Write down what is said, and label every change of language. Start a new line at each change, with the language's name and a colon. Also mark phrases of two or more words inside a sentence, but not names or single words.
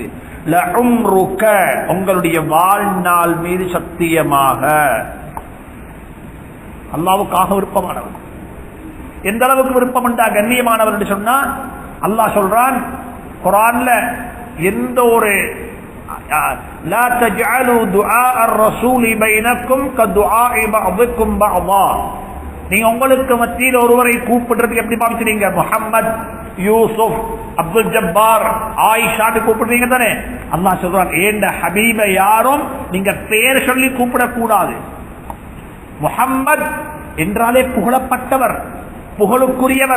Tamil: லஉம்ருக, உங்களுடைய வாழ்நாள் மீது சத்தியமாக. அல்லாஹ்வுக்காக விருப்பமானவர். எந்த அளவுக்கு விருப்பம் என்றா கண்ணியமானவர் என்று சொன்னா அல்லாஹ் சொல்றான் குர்ஆன்ல, எந்த ஒரு
Arabic: لا تجعلوا دعاء الرسول بينكم كدعاء بعضكم بعضا.
Tamil: நீங்க உங்களுக்கு மத்தியில் ஒருவரை கூப்பிடுறதுக்கு எப்படி பாவிச்சீங்க? முஹம்மத், யூசுப், அப்துல் ஜப்பார், ஆயிஷான்னு கூப்பிடுறீங்க தானே? அல்லாஹ் சொல்றான், ஏண்ட ஹபீபை யாரும் நீங்க பேர் சொல்லி கூப்பிடக்கூடாது. முஹம்மத் என்றாலே புகழப்பட்டவர், புகழுக்குரியவர்.